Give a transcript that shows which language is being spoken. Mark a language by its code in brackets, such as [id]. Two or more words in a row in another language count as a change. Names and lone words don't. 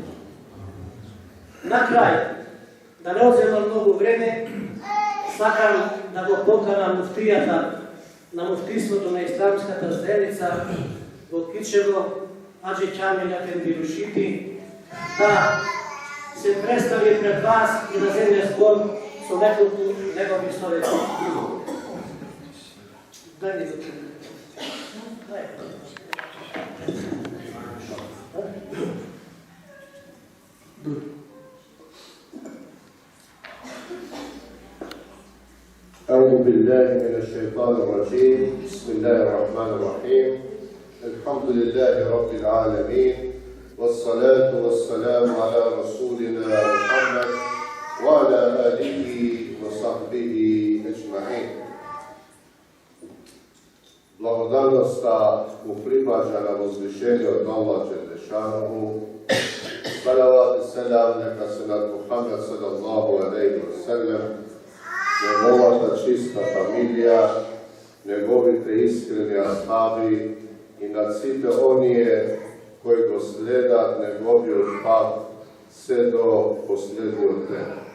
[mk] На крај, да не одземам многу време, сакам да го поканам муфтијата на муфтиството на Исламската заедница во Кичево, Аџи Ќамил Ефенди Рушити, да се представи пред вас и да земе збор со неколку негови словеци. Дај ми го чуем. [ar] أعوذ بالله من الشيطان الرجيم. بسم الله الرحمن الرحيم. الحمد لله رب العالمين، والصلاة والسلام على رسولنا محمد وعلى آله وصحبه أجمعين. [mk] Благодарноста му припаѓа на возвишениот Аллах Джелешанову. Салават и селам нека се над Мухамед [ar] صلى الله عليه وسلم, [mk] неговата чиста фамилија, неговите искрени асхаби и над сите оние кои го следат неговиот пат се до последниот ден.